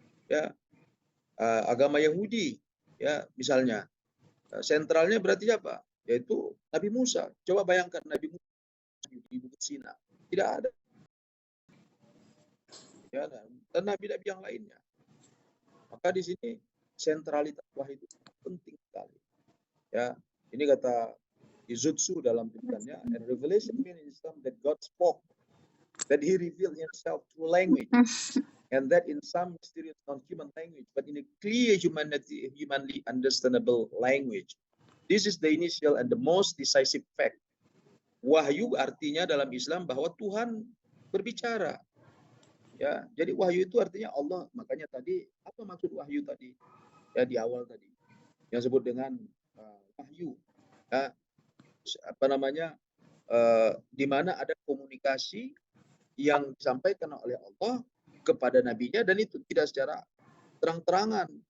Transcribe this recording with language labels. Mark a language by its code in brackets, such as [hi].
[id] Ya, agama Yahudi, ya, misalnya. Sentralnya berarti apa? Yaitu Nabi Musa. Coba bayangkan Nabi Musa di Bukit Sina. Tidak ada. Ya, dan nabi-nabi yang lainnya. Maka di sini sentralitas wahyu itu penting sekali. Ya, ini kata Izutsu dalam tulisannya, [en] and revelation means in Islam that God spoke, that He revealed Himself through language, and that in some mysterious non-human language, but in a clear humanly understandable language. This is the initial and the most decisive fact. [id] Wahyu artinya dalam Islam bahwa Tuhan berbicara. Ya, jadi wahyu itu artinya Allah. Makanya tadi apa maksud wahyu tadi? Ya, di awal tadi yang sebut dengan wahyu. Ya, apa namanya, di mana ada komunikasi yang disampaikan oleh Allah kepada nabinya, dan itu tidak secara terang-terangan.